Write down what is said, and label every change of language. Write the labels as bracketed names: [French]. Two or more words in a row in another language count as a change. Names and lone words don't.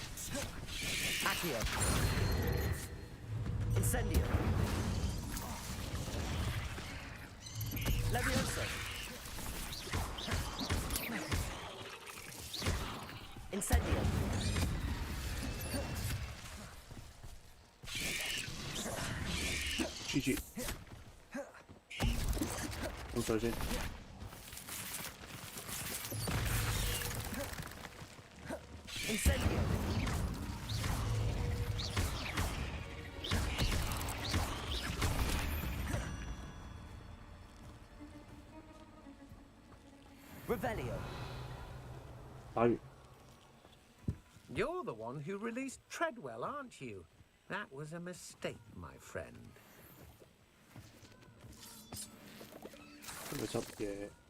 [English] Incendio. Levioso. Incendio. [Cantonese] GG。飲水先。 [English] Incendio. Revelio. [Cantonese] 打完。 [English] You're the one who released Treadwell, aren't you? That was a mistake, my friend. [Cantonese] 今日執嘢。